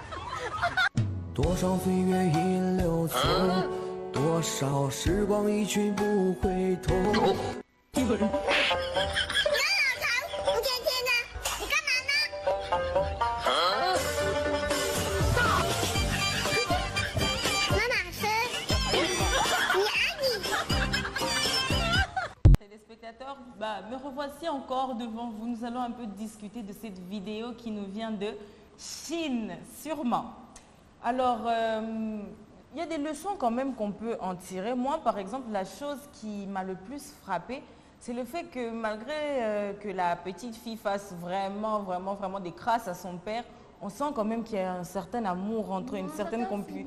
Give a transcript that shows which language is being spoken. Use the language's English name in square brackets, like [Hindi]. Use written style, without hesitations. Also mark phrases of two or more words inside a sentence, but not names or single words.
[Chinese] 多少岁月已流逝，多少时光一去不回头。你看老唐，一天天的，你干嘛呢？妈妈生，你爱你。 [French] Téléspectateurs, me revoici encore devant vous. Nous allons un peu discuter de cette vidéo qui nous vient de Chine, sûrement. Alors, il y a des leçons quand même qu'on peut en tirer. Moi, par exemple, la chose qui m'a le plus frappée, c'est le fait que malgré que la petite fille fasse vraiment des crasses à son père, on sent quand même qu'il y a un certain amour entre eux, une certaine complicité.